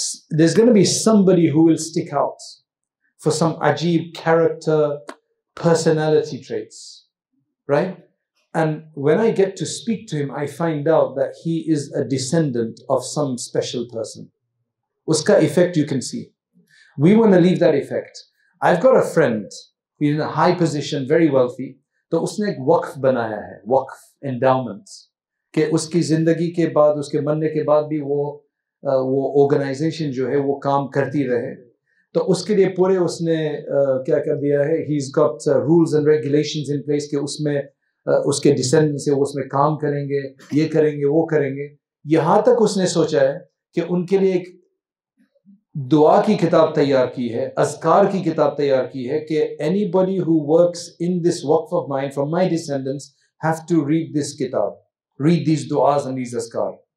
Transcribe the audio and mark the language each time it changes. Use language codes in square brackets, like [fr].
[en] There's going to be somebody who will stick out for some ajib character, personality traits, right? And when I get to speak to him, I find out that he is a descendant of some special person. [hi] Uska [en] effect you can see. We want to leave that effect. I've got a friend, he's in a high position, very wealthy. [hi] तो उसने एक वक्फ बनाया है, वक्फ, endowments, कि उसकी जिंदगी के बाद, उसके मरने के बाद भी वो organization जो है वो काम करती रहे. तो उसके लिए पूरे उसने क्या कर दिया है, [en] he's got rules and regulations in place [hi] कि उसमें उसके descendants से वो उसमें काम करेंगे, ये करेंगे, वो करेंगे. यहाँ तक उसने सोचा है कि उनके लिए एक दुआ की किताब तैयार की है, अज़कार की किताब तैयार की है कि [en] anybody who works in this waqf of mine from my descendants have to read this kitab, read these du'as and these azkar.